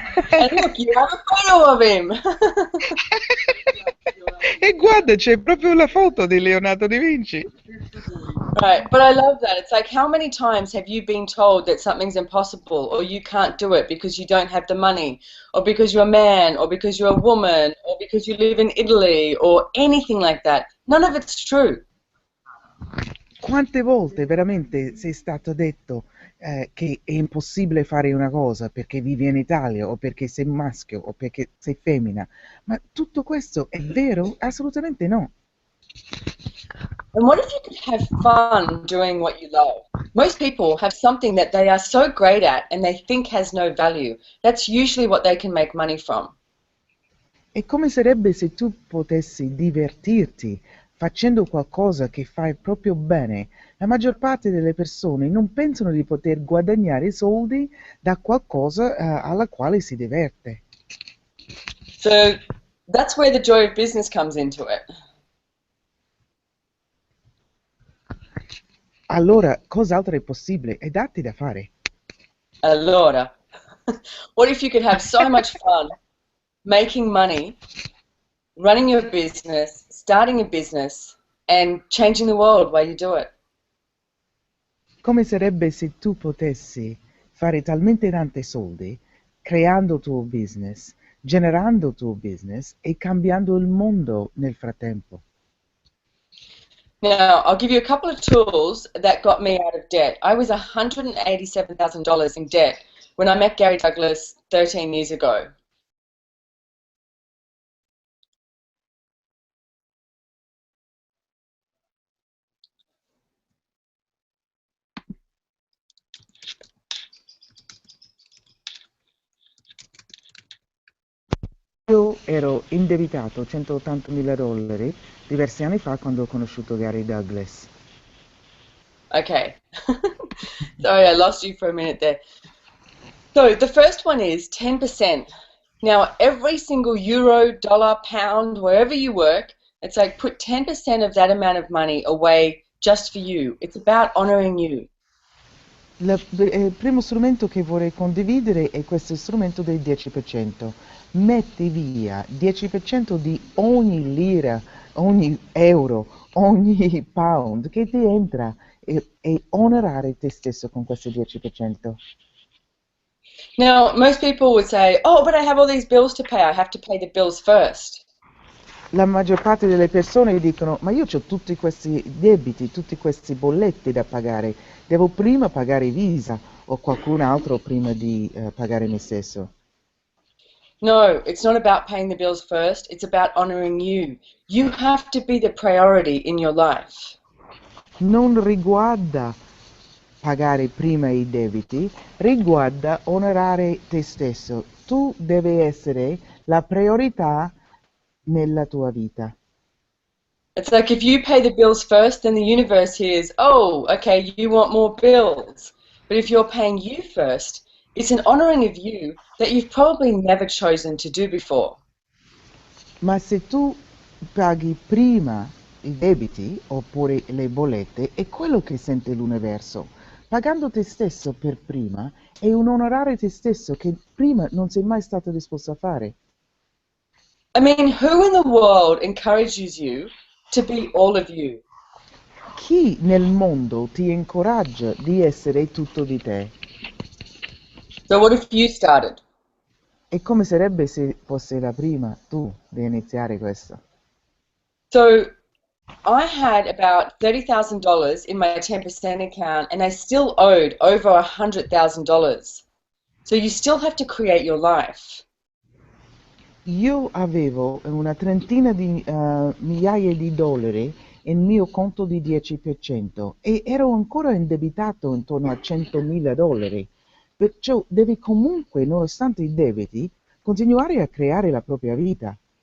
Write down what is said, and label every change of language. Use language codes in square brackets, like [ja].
[en] And look, you have a photo of him. [it] E guarda, c'è proprio la foto di Leonardo da Vinci. [en] Right, but I love that. It's like, how many times have you been told that something's impossible or you can't do it because you don't have the money or because you're a man or because you're a woman or because you live in Italy or anything like that? None of it's true. [it] Quante volte veramente sei stato detto che è impossibile fare una cosa perché vivi in Italia o perché sei maschio o perché sei femmina? Ma tutto questo è vero? Assolutamente no. [en] And what if you could have fun doing what you love? Most people have something that they are so great at and they think has no value. That's usually what they can make money from. [it] E come sarebbe se tu potessi divertirti facendo qualcosa che fai proprio bene? La maggior parte delle persone non pensano di poter guadagnare soldi da qualcosa alla quale si diverte. [en] So that's where the joy of business comes into it. [it] Allora, cos'altro è possibile? È darti da fare. [en] Allora, what if you could have so much fun making money, running your business, starting a business, and changing the world while you do it? [it] Come sarebbe se tu potessi fare talmente tanti soldi creando il tuo business, generando il tuo business e cambiando il mondo nel frattempo? [en] Now, I'll give you a couple of tools that got me out of debt. I was $187,000 in debt when I met Gary Douglas 13 years ago. [it] Io ero indebitato $180.000 diversi anni fa quando ho conosciuto Gary Douglas. [en] Okay. Sorry, I lost you for a minute there. So the first one is 10%. Now, every single euro, dollar, pound, wherever you work, it's like put 10% of that amount of money away just for you. It's about honoring you. [it] Il primo strumento che vorrei condividere è questo strumento del 10%. Metti via 10% di ogni lira, ogni euro, ogni pound che ti entra e onorare te stesso con questo 10%. [en] Now, most people would say, oh, but I have all these bills to pay. I have to pay the bills first. [it] La maggior parte delle persone dicono: ma io ho tutti questi debiti, tutti questi bolletti da pagare, devo prima pagare Visa o qualcun altro prima di pagare me stesso. [en] No, it's not about paying the bills first. It's about honoring you. You have to be the priority in your life. [it] Non riguarda pagare prima i debiti, riguarda onorare te stesso. Tu devi essere la priorità nella tua vita. [en] It's like if you pay the bills first, then the universe hears, oh, okay, you want more bills. But if you're paying you first, it's an honoring of you that you've probably never chosen to do before. [it] Ma se tu paghi prima i debiti oppure le bollette, è quello che sente l'universo. Pagando te stesso per prima è un onorare te stesso che prima non sei mai stato disposto a fare. [en] I mean, who in the world encourages you to be all of you? [it] Chi nel mondo ti incoraggia di essere tutto di te? [en] So what if you started? [it] E come sarebbe se fosse la prima tu di iniziare questo? [en] So I had about $30,000 in my 10% account and I still owed over $100,000. So you still have to create your life. [it] Io avevo una trentina di migliaia di dollari nel mio conto di 10% e ero ancora indebitato intorno a $100.000. Perciò devi comunque, nonostante i debiti, continuare a creare la propria vita.